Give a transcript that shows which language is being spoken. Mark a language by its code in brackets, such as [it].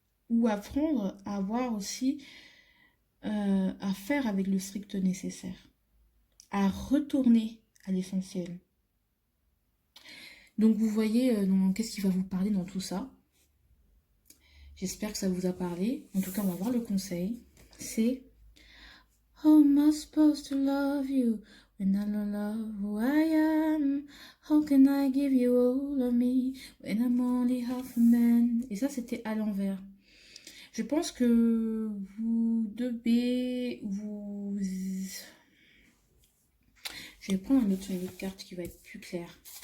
[fr] Ou apprendre à avoir aussi à faire avec le strict nécessaire. À retourner à l'essentiel. Donc vous voyez qu'est-ce qui va vous parler dans tout ça. J'espère que ça vous a parlé. En tout cas, on va voir le conseil. C'est [en] How am I supposed to love you when I don't love who I am? How can I give you all of me when I'm only half a man? [fr] Et ça, c'était à l'envers. Je pense que vous devez vous... Je vais prendre une autre carte qui va être plus claire.